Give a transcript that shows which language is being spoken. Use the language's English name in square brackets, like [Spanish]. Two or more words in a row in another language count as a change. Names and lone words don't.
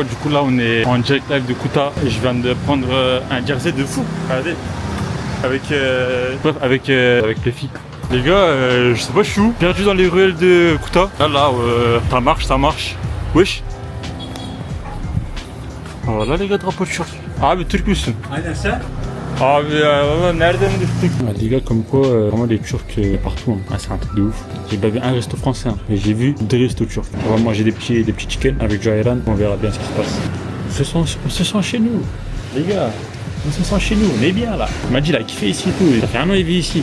[French] Du coup, là, on est en direct live de Kuta. Et je viens de prendre un jersey de fou. Regardez. Avec les filles. Les gars, je sais pas, je suis où? Perdu dans les ruelles de Kuta. Là, ça marche. Wesh. Voilà les gars, drapeau de Turquie. Ah, mais [Turkish] Turc müsün? Aynen sen. [French] Ah, mais [Turkish] nereden düştük? [French] Les gars, comme quoi, vraiment les Turcs partout. Hein. Ah, c'est un truc de ouf. J'ai pas vu un resto français, hein. Mais j'ai vu 2 restos turcs. On va manger des petits chicken avec Jairan. On verra bien ce qui se passe. On se sent chez nous, les gars. On se sent chez nous, on est bien là. Il m'a dit, il a kiffé ici et tout. Ça fait 1 an il vit ici.